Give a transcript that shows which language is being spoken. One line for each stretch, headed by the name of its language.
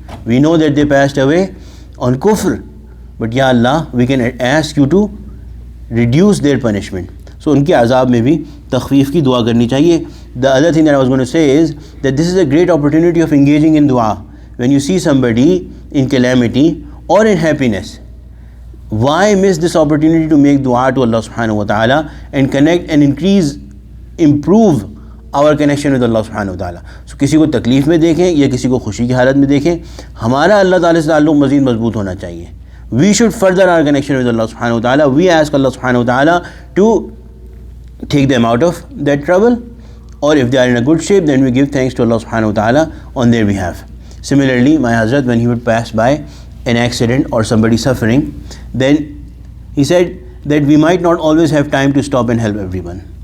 English: We know that they passed away on kufr, but Ya Allah, we can ask you to reduce their punishment.
Urdu: So ان کے عذاب میں بھی تخفیف کی دعا کرنی چاہیے.
English: The other thing that I was going to say is that this is a great opportunity of engaging in dua. When you see somebody in calamity or in happiness, why miss this opportunity to make dua to Allah subhanahu wa ta'ala and connect and improve our connection with Allah subhanahu wa ta'ala.
Urdu: So کسی کو تکلیف میں دیکھیں یا کسی کو خوشی کی حالت میں دیکھیں, ہمارا اللہ تعالیٰ سے تعلق مزید مضبوط ہونا چاہیے.
English: We should further our connection with Allah subhanahu wa ta'ala. We ask Allah subhanahu wa ta'ala to take them out of that trouble, or if they are in a good shape, then we give thanks to Allah subhanahu wa ta'ala on their behalf. Similarly, my Hazrat, when he would pass by an accident or somebody suffering, then he said that we might not always have time to stop and help everyone.